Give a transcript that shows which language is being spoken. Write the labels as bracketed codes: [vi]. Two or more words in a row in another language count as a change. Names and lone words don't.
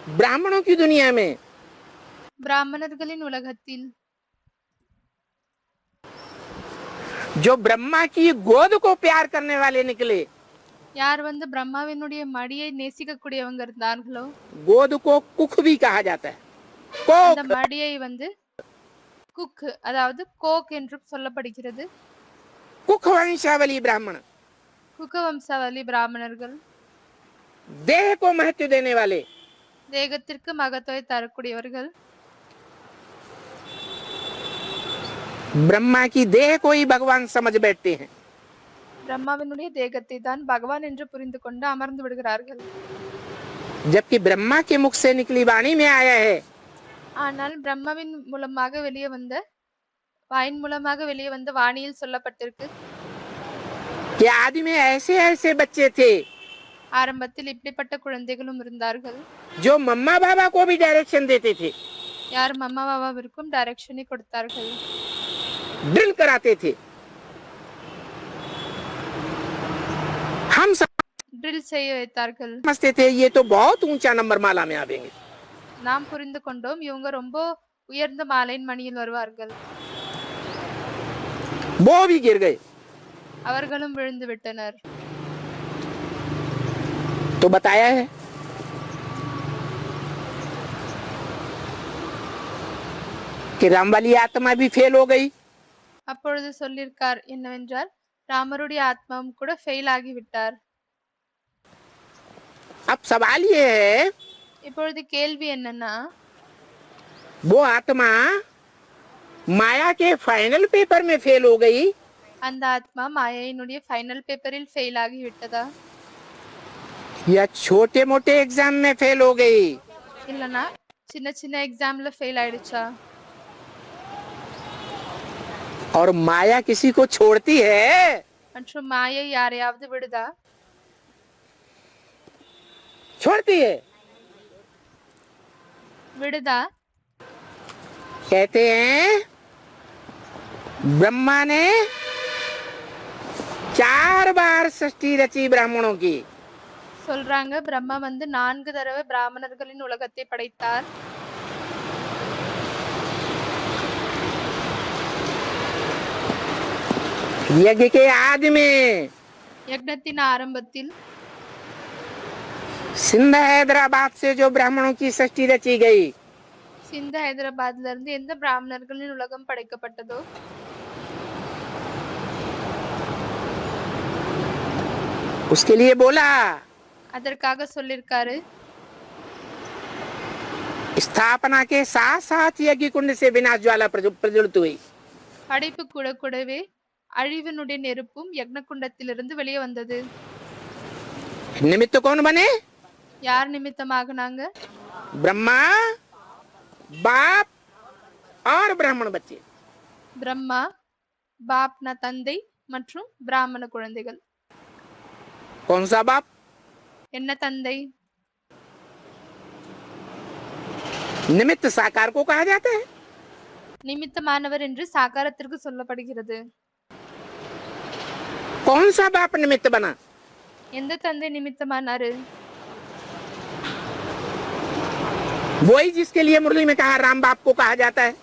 [hi] ब्राह्मणों की दुनिया में [ta] பிராமணர்களின் உலகத்தில் [hi] जो ब्रह्मा की गोद को प्यार करने वाले निकले, [ta] யார் வந்து பிரம்மாவினுடைய மடியை நேசிக்கக்கூடியவங்க இருந்தார்களோ [hi] गोद को कुख भी कहा जाता है। [ta] அந்த [hi] कोक [ta] மடியை வந்து குக் அதாவது கோக் என்றும் சொல்லப்படுகிறது। [hi] कुख वंशावली ब्राह्मण, [ta] குக வம்சாவளி பிராமணர்கள் [hi] देह को महत्व देने वाले, [ta] தேகத்திற்கு மகத்துவம் தரக்கூடியவர்கள்। [hi] ब्रह्मा की देह को ही भगवान समझ बैठते हैं। [ta] பிரம்மாவினுடைய தேகத்தை தான் பகவான் என்று புரிந்து கொண்டு அமர்ந்து விடுகிறார்கள்। [hi] जबकि ब्रह्मा के मुख से निकली वाणी में आया है [ta] ஆனால் பிரம்மாவின் மூலமாக வெளியே வந்த வாயின் மூலமாக வெளியே வந்த வாணியில் சொல்லப்பட்டிருக்கு, [hi] कि आदि में ऐसे ऐसे बच्चे थे [ta] ஆரம்பத்தில் இப்படிப்பட்ட குழந்தைகளும் இருந்தார்கள், [hi] जो मम्मा बाबा को भी डायरेक्शन देते थे, [ta] யார் மம்மா பாபாவிற்கும் டைரக்ஷனை கொடுத்தார்கள், [hi] ड्रिल कराते थे। हम [ta] ட்ரில் செய்ய வைத்தார்கள்। [hi] समझते थे ये तो बहुत ऊंचा नंबर माला में आवेंगे, [ta] நாம் புரிந்து கொண்டோம் இவங்க ரொம்ப உயர்ந்த மாலையின் மணியில் வருவார்கள்। [hi] वो भी गिर गए। [ta] அவர்களும் விழுந்து விட்டனர்। [hi] तो बताया है कि राम वाली आत्मा भी फेल हो गई। [ta] அப்பொழுது சொல்லியிருக்கார் என்னவென்றால் ராமருடைய ஆத்மாவும் கூட ஃபெயில் ஆகிவிட்டார்। [hi] अब सवाल ये है [ta] இப்பொழுது கேள்வி என்னன்னா [hi] वो आत्मा माया के [en] final paper [hi] में फेल हो गई [ta] அந்த ஆத்மா மாயையினுடைய [en] final paper-il [ta] ஃபெயில் ஆகிவிட்டதா [hi] या छोटे मोटे एग्जाम में फेल हो गई। [ta] இல்லனா சின்ன சின்ன எக்ஸாம்ல ஃபெயில் ஆயிடுச்சா? [hi] और माया किसी को छोड़ती है? [ta] மற்றும் மாயை யாரையாவது விடுதா? [hi] छोड़ती है। [ta] விடுதா? [hi] कहते हैं ब्रह्मा ने 4 बार सृष्टि रची ब्राह्मणों की। [ta] சொல்றாங்க பிரம்மா வந்து 4 தடவை பிராமணர்களின் உலகத்தை படைத்தார்। [hi] यज्ञ के आदि में [ta] யக்ஞத்தின் ஆரம்பத்தில் [hi] सिंध हैदराबाद से जो ब्राह्मणों की सृष्टि रची गई [ta] சிந்து ஹைதராபாத்ல இருந்து எந்த பிராமணர்களின் உலகம் படைக்கப்பட்டதோ [hi] उसके लिए बोला [ta] அதற்காக சொல்லிருக்காரு [hi] स्थापना के साथ साथ यज्ञ कुंड से विनाश ज्वाला प्रज्वलित हुई। [ta] படைப்பு கூட கூடவே அழிவினுடைய நெருப்பும் யக்னகுண்டத்திலிருந்து வெளியே வந்தது। [hi] निमित्त कौन बने? [ta] யார் நிமித்தமாகனாங்க? [hi] ब्रह्मा, बाप और ब्राह्मण बच्चे। [ta] பிரம்மா, பாப்னா தந்தை மற்றும் பிராமண குழந்தைகள்। [hi] कौन सा बाप? [ta] என்ன தந்தை? [hi] निमित्त साकार को कहा जाता है। [ta] நிமித்தமானவர் என்று சாகாரத்திற்கு சொல்லப்படுகிறது। [hi] कौन सा बाप निमित्त बना? [ta] எந்த தந்தை நிமித்தமானாரு? [hi] वही जिसके लिए मुरली में कहा राम बाप को कहा जाता है।